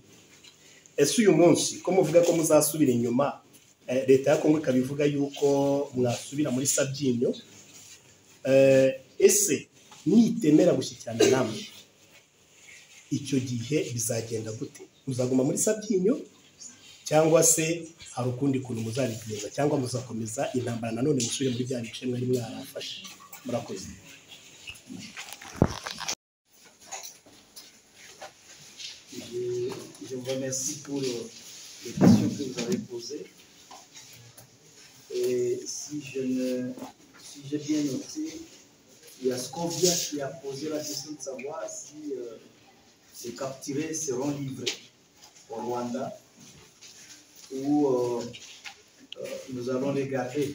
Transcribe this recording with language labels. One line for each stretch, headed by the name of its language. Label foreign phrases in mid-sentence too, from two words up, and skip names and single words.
Kinyarwanda: Ese uyu munsi ko muvuga ko muzasubira inyuma, leta ya Kongo ikabivuga yuko mwasubira muri Sabyinyo, ese nitemera gushyikirana namwe icyo gihe bizagenda gute? Muzaguma muri Sabyinyo cyangwa se hari ukundi kuntu muzabigenza, cyangwa muzakomeza intambara nanone musubire muri bya bice mwari mwarafashe? Murakoze.
French: Je vous remercie pour les questions que vous avez posées. Et si j'ai bien noté, il y a Scovia qui a posé la question de savoir si les capturés seront livrés au Rwanda ou nous allons les garder.